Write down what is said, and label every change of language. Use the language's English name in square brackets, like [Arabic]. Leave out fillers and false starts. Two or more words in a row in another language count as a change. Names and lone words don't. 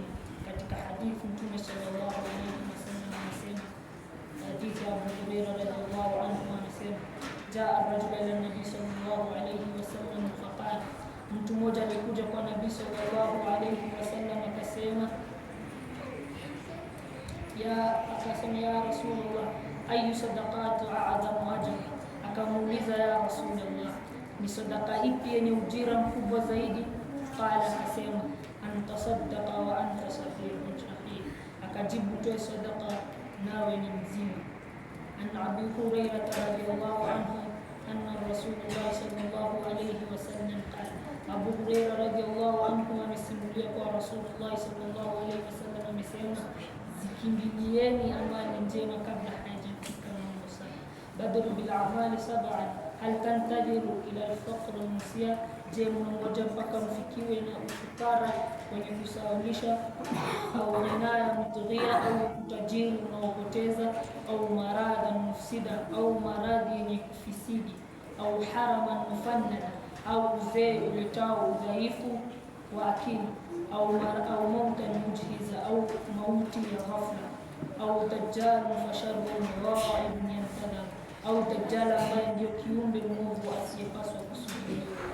[Swahili] Katika hadithi Mtume [Arabic] صلى الله عليه وسلم [Swahili] anasema, hadithi ya Abu Hurairah [Arabic] رضي الله عنه [Swahili] anasema, [Arabic] جاء رجل إلى النبي صلى الله عليه وسلم فقال, [Swahili] mtu mmoja alikuja kwa Nabii [Arabic] صلى الله عليه وسلم [Swahili] akasema, [Arabic] يا رسول الله أي الصدقة أعظم أجرا, [Swahili] akamuuliza [Arabic] يا رسول الله, [Swahili] ni sadaka ipi yenye ujira mkubwa zaidi? [Arabic] Qala, akasema, أن تصدق وأنت صحيح شحيح, [Swahili] akajibu, toe sadaka nawe ni mzima. [Arabic] عن أبي هريرة رضي الله عنه أن رسول الله صلى الله عليه وسلم قال, [Swahili] Abu Hurairah [Arabic] رضي الله عنه [Swahili] amesimulia kwa Rasulullah [Arabic] صلى الله عليه وسلم [Swahili] amesema, zikimbilieni amali njema kabla haijafika mambo sana. [Arabic] بادروا بالأعمال سبعا هل تنتظرون إلا الفقر المنسي, je, [Swahili] mnangoja mpaka mfikiwe na ufukara wenye kusaulisha, au [Arabic] غنى مطغيا, [Swahili] au utajiri unaopoteza, au [Arabic] مرضا مفسدا, [Swahili] au maradhi yenye kufisidi, au [Arabic] هرما مفندا, [Swahili] au uzee uletao udhaifu wa akili, au [Arabic] موتا مجهزا, [Swahili] au mauti ya ghafla, au [Arabic] الدجال فشر غائب ينتظر, [Swahili] au dajjal ambaye ndio kiumbe mwovu asiyepaswa kusubiriwa,